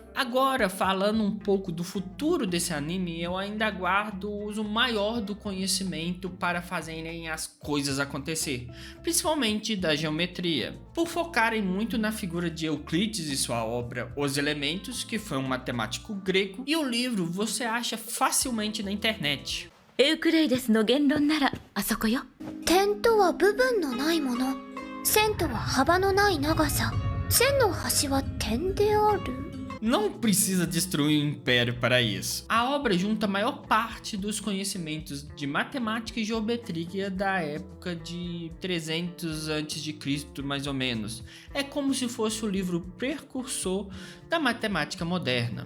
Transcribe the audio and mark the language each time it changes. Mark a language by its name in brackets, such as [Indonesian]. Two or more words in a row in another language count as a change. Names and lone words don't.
[Portuguese] Agora, falando um pouco do futuro desse anime, eu ainda aguardo o uso maior do conhecimento para fazerem as coisas acontecer, principalmente da geometria, por focarem muito na figura de Euclides e sua obra Os Elementos, que foi um matemático grego, e o livro você acha facilmente na internet. [Japanese] エウクレイデスの言論ならあそこよ。点とは部分のないもの、線とは幅のない長さ、線の端は点である。 [Portuguese] Não precisa destruir o império para isso. A obra junta a maior parte dos conhecimentos de matemática e geometria da época de 300 a.C. mais ou menos. É como se fosse o livro precursor da matemática moderna.